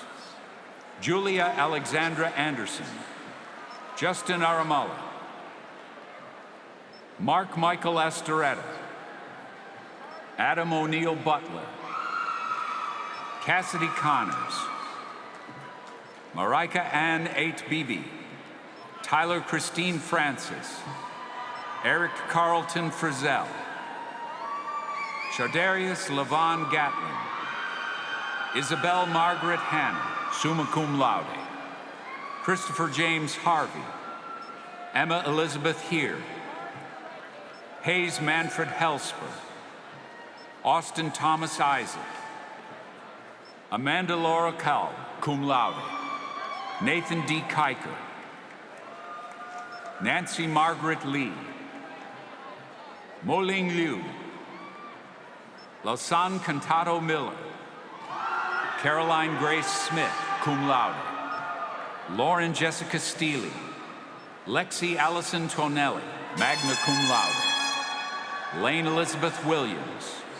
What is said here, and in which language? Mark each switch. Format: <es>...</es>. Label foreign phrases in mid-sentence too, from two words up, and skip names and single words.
<en>Julia Alexandra Anderson, Justin Aramalla, Mark Michael Astoretta, Adam O'Neill Butler, Cassidy Connors, Marika Ann 8 Beebe, Tyler Christine Francis, Eric Carlton Frizzell, Shardarius Levon Gatlin, Isabel Margaret Hanna,</en> <la>summa cum laude,</la> <en>Christopher James Harvey, Emma Elizabeth Heer, Hayes Manfred Helsper, Austin Thomas Isaac, Amanda Laura Kalb,</en> <la>cum laude,</la> <en>Nathan D. Kiker, Nancy Margaret Lee, Mo-Ling Liu, Lausanne Cantado Miller, Caroline Grace Smith,</en> <la>cum</la> <en>laude, Lauren Jessica Steele, Lexi Allison Tonelli,</en> <la>magna cum laude,</la> <en>Lane Elizabeth Williams,</en>